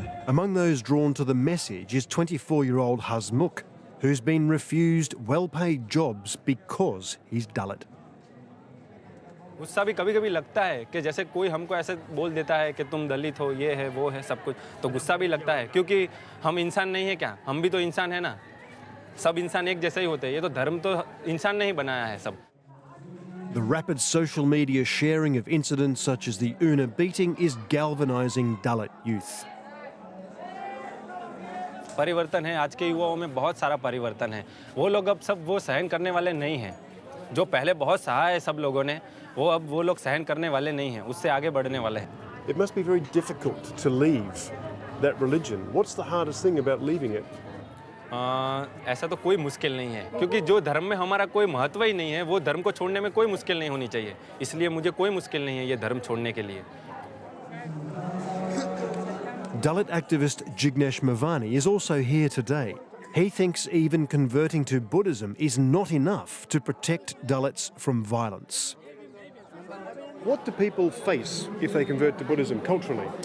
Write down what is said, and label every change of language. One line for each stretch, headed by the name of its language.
English: Among those drawn to the message is 24-year-old Hasmukh, who's been refused well-paid jobs because he's Dalit.
Hindi: गुस्सा भी कभी कभी लगता है कि जैसे कोई हमको ऐसे बोल देता है कि तुम दलित हो, ये है वो है सब कुछ, तो गुस्सा भी लगता है क्योंकि हम इंसान नहीं है क्या, हम भी तो इंसान है ना, सब इंसान एक जैसे ही होते हैं, ये तो धर्म तो इंसान ने ही बनाया है सब.
English: The rapid social media sharing of incidents such as the Una beating is galvanizing Dalit youth.
Hindi: परिवर्तन है, आज के युवाओं में बहुत सारा परिवर्तन है, वो लोग अब सब वो सहन करने वाले नहीं हैं, जो पहले बहुत सहा है सब लोगों ने, वो अब वो लोग सहन करने वाले नहीं हैं, उससे आगे बढ़ने वाले हैं.
English: It must be very difficult to leave that religion. What's the hardest thing about leaving it?
Hindi: ऐसा तो कोई मुश्किल नहीं है, क्योंकि जो धर्म में हमारा कोई महत्व ही नहीं है, वो धर्म को छोड़ने में कोई मुश्किल नहीं होनी चाहिए, इसलिए मुझे कोई मुश्किल नहीं है ये धर्म छोड़ने के लिए.
English: Dalit activist Jignesh Mavani is also here today. He thinks even converting to Buddhism is not enough to protect Dalits from violence. What do people face if they convert to Buddhism culturally?